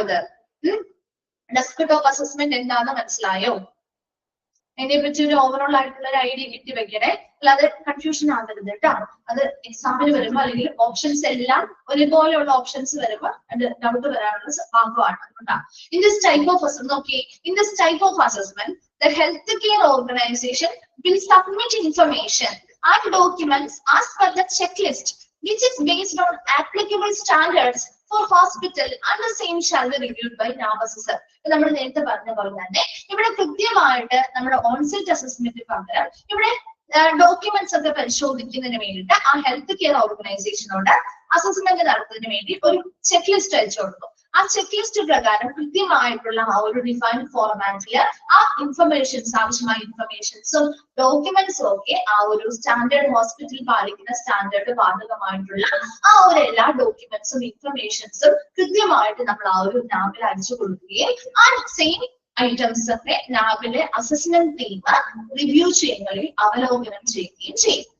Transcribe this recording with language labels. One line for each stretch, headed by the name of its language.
Malayalam: അത് desktop assessment എന്താണെന്ന് മനസ്സിലായോ? അതിനെ പറ്റി ഒരു ഓവറോൾ ആയിട്ടുള്ള ഒരു ഐഡിയ കിട്ടി വെക്കണേ, അല്ലാതെ കൺഫ്യൂഷൻ ആകരുത് കേട്ടോ. അത് എക്സാമിന് വരുമ്പോ അല്ലെങ്കിൽ ഓപ്ഷൻസ് എല്ലാം ഒരുപോലെയുള്ള ഓപ്ഷൻസ് വരുമ്പോ അത് ഡൗട്ട് വരാനുള്ള ഭാഗമാണ്. അതുകൊണ്ടാണ്
English: In this type of assessment the healthcare organization will submit information and documents as per the checklist, which is based on applicable standards for hospital, and the same shall be reviewed by NAB assessor.
Malayalam: നമ്മൾ നേരത്തെ പറഞ്ഞ പോലെ തന്നെ ഇവിടെ കൃത്യമായിട്ട് നമ്മുടെ onsite assessment പകരം ഇവിടെ ഡോക്യുമെന്റ്സ് ഒക്കെ പരിശോധിക്കുന്നതിന് വേണ്ടിയിട്ട് ആ ഹെൽത്ത് കെയർ ഓർഗനൈസേഷനോട് അസസ്മെന്റ് നടത്തുന്നതിന് വേണ്ടി ഒരു ചെക്ക് ലിസ്റ്റ് അയച്ചു കൊടുക്കും. ആ ചെക്ക് ലിസ്റ്റ് പ്രകാരം കൃത്യമായിട്ടുള്ള ആ ഒരു ഡിഫൈൻഡ് ഫോർമാറ്റില് ആ ഇൻഫർമേഷൻസ്, ആവശ്യമായ ഇൻഫർമേഷൻസും ഡോക്യുമെന്റ്സും ഒക്കെ ആ ഒരു സ്റ്റാൻഡേർഡ് ഹോസ്പിറ്റൽ പാലിക്കുന്ന സ്റ്റാൻഡേർഡ് ബാധകമായിട്ടുള്ള ആ ഒരു എല്ലാ ഡോക്യുമെന്റ്സും ഇൻഫർമേഷൻസും കൃത്യമായിട്ട് നമ്മൾ ആ ഒരു നാബിൽ അയച്ചു കൊടുക്കുകയും ആ സെയിം ഐറ്റംസ് ഒക്കെ നാബിലെ അസസ്മെന്റ് ടീം റിവ്യൂ ചെയ്യുകയും അവലോകനം ചെയ്യുകയും ചെയ്യും.